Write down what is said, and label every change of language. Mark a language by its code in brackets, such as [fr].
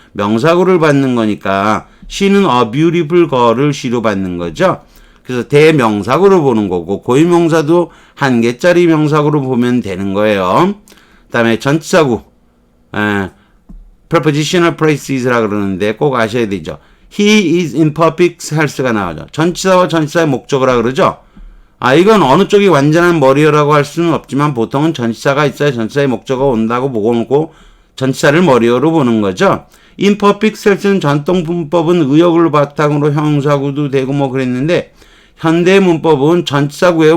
[ko] 명사구를 받는 거니까 she는 [en] a beautiful girl [ko] 을 she로 받는 거죠. 그래서 대명사구로 보는 거고 고유명사도 1개짜리 명사구로 보면 되는 거예요. 그 다음에 전치사구 [en] prepositional phrases [ko] 라고 그러는데 꼭 아셔야 되죠. [en] He is in perfect health가 나오죠. [ko] 전치사와 전치사의 목적어라 그러죠. 이건 어느 쪽이 완전한 머리어라고 할 수는 없지만 보통은 전치사가 있어야 전치사의 목적어가 온다고 보고 놓고 전치사를 머리어로 보는 거죠. imperfect health는 전통 문법은 의역을 바탕으로 형용사구도 되고 뭐 그랬는데 현대 문법은 전치사구예요.